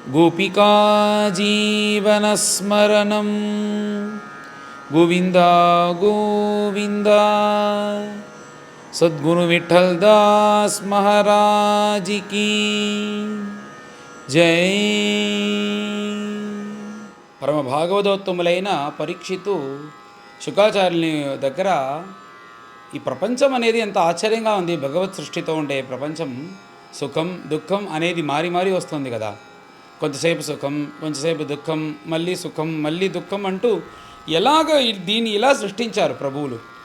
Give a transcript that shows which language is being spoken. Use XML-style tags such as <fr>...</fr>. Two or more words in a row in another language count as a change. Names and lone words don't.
<sa>गोपिका जीवनस्मरणं गोविंदा गोविंद।</sa> <hi>सद्गुरु विठल दास महाराज की जय।</hi> <te>పరమ భాగవతోత్తములైన పరీక్షితు శుకాచార్యుని దగ్గర ఈ ప్రపంచం అనేది ఎంత ఆశ్చర్యంగా ఉంది. భగవత్ సృష్టితో ఉండే ప్రపంచం సుఖం దుఃఖం అనేది మారి మారి వస్తుంది కదా. కొంతసేపు సుఖం, కొంతసేపు దుఃఖం, మళ్ళీ సుఖం, మళ్ళీ దుఃఖం అంటూ ఎలాగ దీన్ని ఇలా సృష్టించారు ప్రభువులు.</te>